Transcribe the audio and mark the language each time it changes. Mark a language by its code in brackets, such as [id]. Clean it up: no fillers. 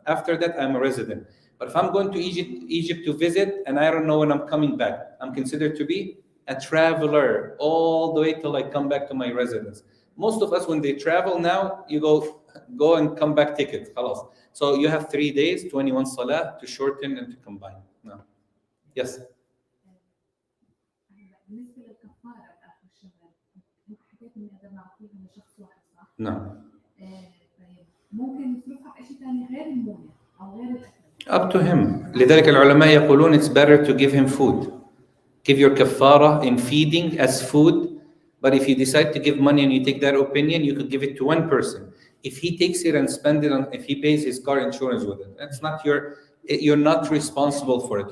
[en] After that, I'm a resident. But if I'm going to Egypt to visit, and I don't know when I'm coming back, I'm considered to be a traveler all the way till I come back to my residence. Most of us, when they travel now, you go and come back ticket. [ar] خلاص. [en] So you have 3 days, 21 salah to shorten and to combine. No. Yes. [ar] بالنسبة للكفارة بآخر الشهر، أنت حكيت إني أقدر نعطيها لشخص واحد صح؟ [en] No. [ar] طيب ممكن يصرفها في شيء ثاني غير الموية أو غير الأكل. [en] Up to him. [ar] لذلك العلماء يقولون [en] it's better to give him food. Give your kafara in feeding as food. But if you decide to give money and you take that opinion, you could give it to one person. If he takes it and spends it on, if he pays his car insurance with it, that's not you're not responsible for it.